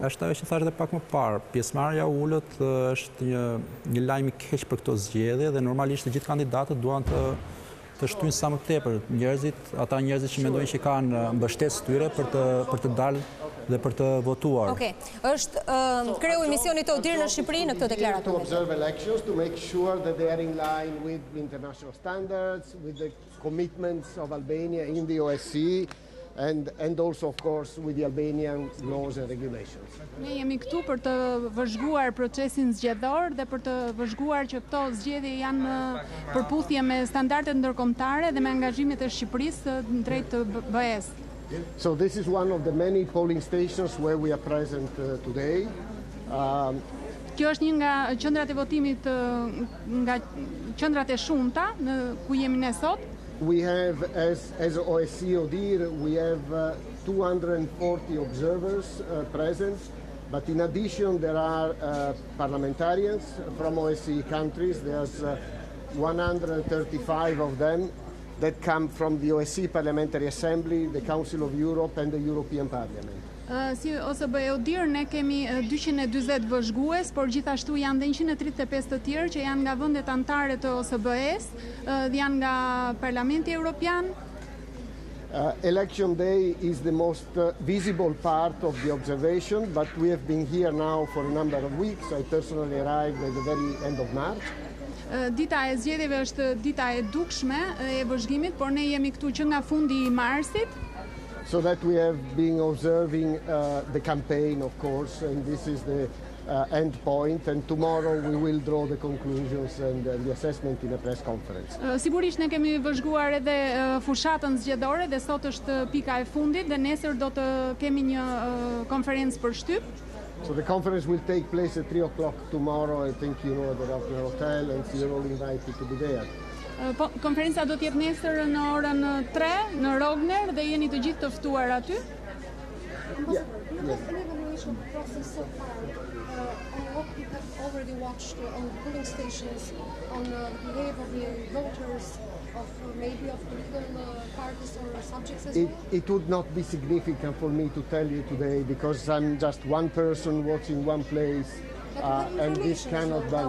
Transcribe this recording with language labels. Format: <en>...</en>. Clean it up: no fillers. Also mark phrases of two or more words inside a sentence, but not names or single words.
<sq>Është ajo që thash edhe pak më parë, pjesëmarrja ulët është një lajm i keq për këto zgjedhje dhe normalisht të gjithë kandidatët duan të shtyjnë sa më tepër ata njerëzit që mendojnë që kanë mbështetës tyre për të dalë dhe për të votuar. Okej. Është kreu i misionit të ODIHR në Shqipëri në këtë deklaratë.</sq> <en>To observe elections to make sure that they are in line with international standards, with the commitments of Albania in the OSCE and also of course with the Albanian laws and regulations.</en> <sq>Ne jemi këtu për të vëzhguar procesin zgjedhor dhe për të vëzhguar që këto zgjedhje janë në përputhje me standardet ndërkombëtare dhe me angazhimet e Shqipërisë drejt të BE-s.</sq> <en>So this is one of the many polling stations where we are present today.</en> <sq>Kjo është një nga qendrat e votimit nga qendrat e shumta ku jemi ne sot.</sq> <en>We have as OSCE ODIHR we have 240 observers present, but in addition there are parliamentarians from OSCE countries. There's 135 of them that come from the OSCE Parliamentary Assembly, the Council of Europe and the European Parliament.</en> <sq>Si OSBE ODIHR ne kemi 240 vëzhgues, por gjithashtu janë dhe 135 të tjerë që janë nga vendet anëtare të OSBE-s, dhe janë nga Parlamenti Evropian.</sq> <en>Election day is the most visible part of the observation, but we have been here now for a number of weeks. I personally arrived at the very end of March.</en> <sq>Dita e zgjedhjeve është dita e dukshme e vëzhgimit, por ne jemi këtu që nga fundi i marsit.</sq> <en>So that we have been observing the campaign, of course, and this is the end point, and tomorrow we will draw the conclusions and the assessment in a press conference.</en> <sq>Sigurisht ne kemi vëzhguar edhe fushatën zgjedhore dhe sot është pika e fundit dhe nesër do të kemi një konferencë për shtyp.</sq> <en>So the conference will take place at 3 o'clock tomorrow. I think you know at the Rogner Hotel, and you're all invited to be there.</en> <sq>Konferenca do të jetë nesër në orën 3 në Rogner dhe jeni të gjithë të ftuar aty.</sq> <en>Yeah. What we have already watched on the polling stations, on the behavior of the voters, of maybe of political parties or subjects as well? It would not be significant for me to tell you today because I'm just one person watching one place, and this cannot be.</en>